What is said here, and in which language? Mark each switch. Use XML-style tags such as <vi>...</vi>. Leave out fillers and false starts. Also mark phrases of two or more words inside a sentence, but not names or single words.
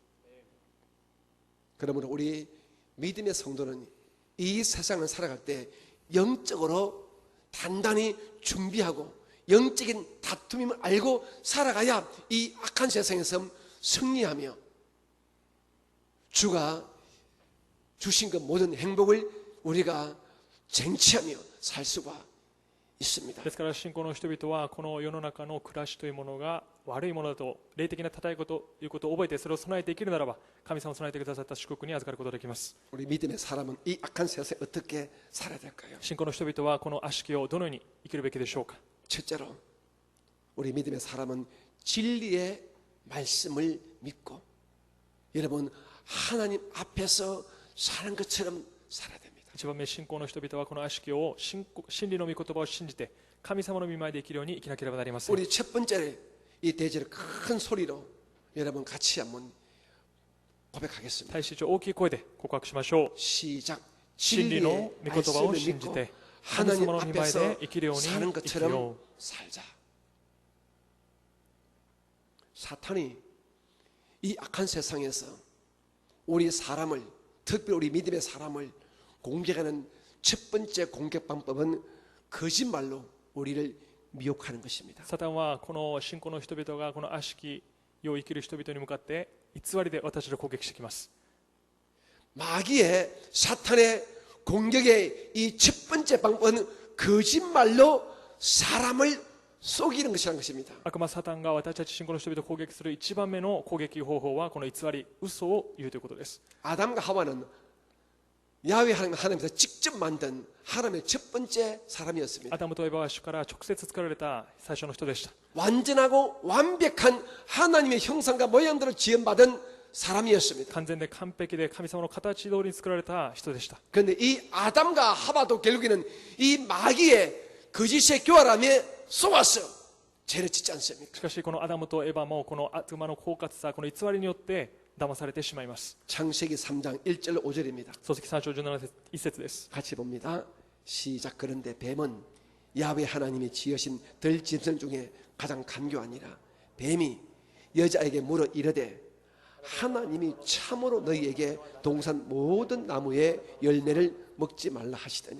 <ko>그러므로 우리 믿음의 성도는 이 세상을 살아갈 때 영적으로 단단히 준비하고 영적인 다툼임을 알고 살아가야 이 악한 세상에서 승리하며 주가 주신 그 모든 행복을 우리가 쟁취하며 살 수가 있습니다.</ko> <ja>ですから信仰の人々はこの世の中の暮らしというものが悪いものだと霊的な戦いということを覚えてそれを備えて生きるならば神様を備えてくださった祝福に預かることができます。</ja> <ko>우리 믿음의 사람은 이 악한 세상에 어떻게 살아야 될까요?</ko> <ja>信仰の人々はこの悪しきをどのように生きるべきでしょうか。</ja> <ko>첫째로 우리 믿음의 사람은 진리의 말씀을 믿고 여러분 하나님 앞에서 사는 것처럼 살아야 됩니다.</ko> <ja>一番目、信仰の人々はこの悪しきを真理の御言葉を信じて神様の御前で生きるように生きなければなりません。</ja> <ko>우리 첫 번째 이 대제를 큰 소리로 여러분 같이 한번 고백하겠습니다.</ko> <ja>大使長大きい声で告白しましょう。</ja> <ko>시작.</ko> <ja>真理の</ja> <ko>진리의</ko> <ja>御言葉を</ja> <ko>말씀을</ko> <ja>信じ</ja> <ko>믿고</ko> <ja>て神</ja> <ko>하나님</ko> <ja>様の御前で</ja> <ko>앞에서</ko> <ja>生きるように</ja> <ko>사는</ko> <ja>生きるよ</ja> <ko>것처럼 살자. 사탄이 이 악한 세상에서 우리 사람을 특별히 우리 믿음의 사람을 공격하는 첫 번째 공격 방법은 거짓말로 우리를 미혹하는 것입니다.</ko> <ja>う。サタンはこの信仰の人々がこの悪しき世を生きる人々に向かって偽りで私たちを攻撃してきます。</ja> <ko>마귀의 사탄의 공격의 이 첫 번째 방법은 거짓말로 사람을 속이는 것이라는 것입니다.</ko> <ja>悪魔サタンが私たち信仰の人々を攻撃する一番目の攻撃方法はこの偽り、嘘を言うということです。</ja> <ko>아담과 하와는 야훼 하나님께서 직접 만든 하나님의 첫 번째 사람이었습니다.</ko> <ja>アダムとエバは主から直接作られた最初の人でした。</ja> <ko>완전하고 완벽한 하나님의 형상과 모양대로 지음받은 사람이었습니다.</ko> <ja>完全で完璧で神様の形通りに作られた人でした。</ja> <ko>그런데 이 아담과 하와도 결국에는 이 마귀의 거짓의 교활함에 속아서 죄를 짓지 않습니까?</ko> <ja>しかしこのアダムとエバもこの悪魔の狡猾さ、この偽りによって騙されてしまいます。</ja> <ko>창세기 3장 1절 5절입니다.</ko> <ja>創世記3章17節1節です。</ja> <ko>같이 봅니다. 시작. 그런데 뱀은 야훼 하나님이 지으신 들짐승 중에 가장 간교하니라. 뱀이 여자에게 물어 이르되 하나님이 참으로 너희에게 동산 모든 나무의 열매를 먹지 말라 하시더냐.</ko>